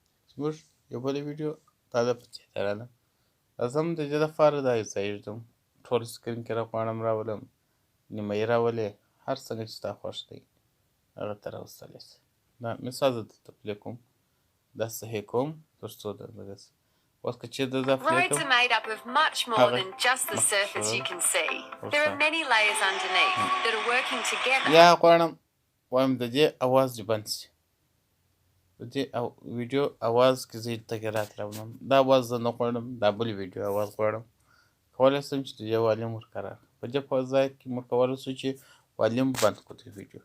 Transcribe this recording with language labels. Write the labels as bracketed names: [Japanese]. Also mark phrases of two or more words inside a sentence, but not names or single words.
[Pashto] زموږ یو بله ویډیو دا ده په دې راغله. راځم د دې دپاره دا یو ځای ږدم، ټول سکرین کې راغواړم راولم، نیمه یې راولې، هر څنګه چې ستا خوښ دی هغه ته راوستلی شي. دا مثال زه دلته پلی کوم، دا صحیح کوم تر څو دغه شي. اوس که چېرته دا پلی [English] Roads [Pashto] کوم [English] are made up of much more than just the surface you can see. There are many layers underneath that are working together. [Pashto] یا غواړم وایم د دې اواز دې بند شي، د دې ویډیو اواز کې زه تغیرات راولم. دا اواز زه نه غواړم، دا بل ویډیو اواز غواړم. کولی شم چې د دې والیوم ورقرار کړم. په دې په ځای کې موږ کولی شو چې والیوم بند کړو د ویډیو.